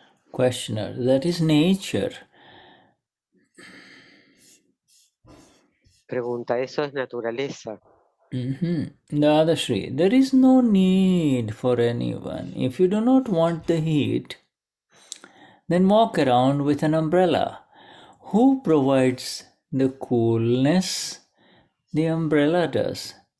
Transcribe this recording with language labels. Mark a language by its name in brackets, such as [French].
[English] Questioner, that is nature. [Spanish] Pregunta, eso es naturaleza. [English] Dadashri, there is no need for anyone. If you do not want the heat, then walk around with an umbrella. Who provides the coolness? The umbrella does.